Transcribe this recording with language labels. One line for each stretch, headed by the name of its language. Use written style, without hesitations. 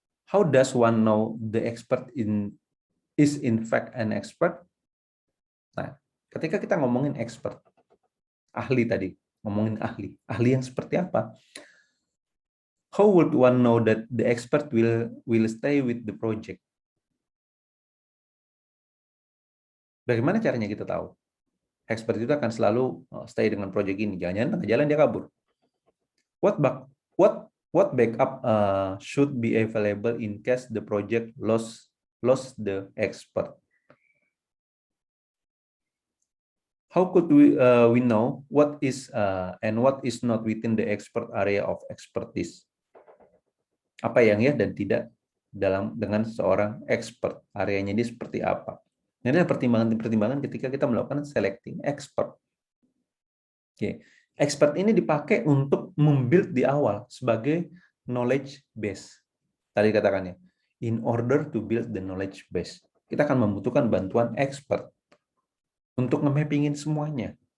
English: How does one know the expert is in fact an expert?
Indonesian: Nah, ketika kita ngomongin expert, ahli tadi, ngomongin ahli yang seperti apa?
English: How would one know that the expert will stay with the project?
Indonesian: Bagaimana caranya kita tahu? Expert itu akan selalu stay dengan project ini. Jangan-jangan tengah jalan dia kabur.
English: What backup should be available in case the project lost the expert? How could we know what is and what is not within the expert area of expertise?
Indonesian: Apa yang ya dan tidak dengan seorang expert, areanya dia seperti apa? Ini adalah pertimbangan-pertimbangan ketika kita melakukan selecting expert. Oke. Expert ini dipakai untuk membuild di awal sebagai knowledge base. Tadi katakannya,
English: in order to build the knowledge base,
Indonesian: kita akan membutuhkan bantuan expert untuk nge-mappingin semuanya.